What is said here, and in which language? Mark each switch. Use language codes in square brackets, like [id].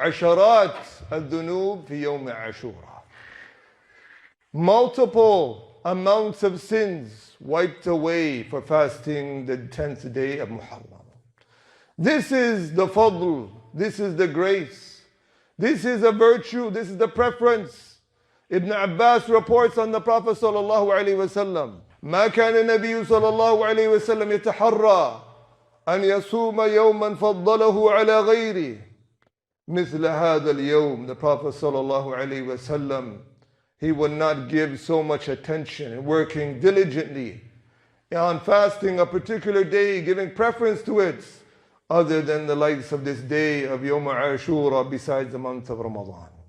[ar] Asharat al-dhunub fi yawm Ashura. [en] Multiple amounts of sins wiped away for fasting the 10th day of Muharram. This is the fadl, this is the grace, this is a virtue, this is the preference. Ibn Abbas reports on the Prophet [ar] sallallahu alaihi wasallam, ما كان النبي صلى الله عليه وسلم يتحرى أن يصوم يوما فضله على غيره مثل هذا اليوم. [en] The Prophet sallallahu alaihi wasallam, he would not give so much attention and working diligently on fasting a particular day, giving preference to it, other than the likes of this day of Yawm Ashura besides the month of Ramadan.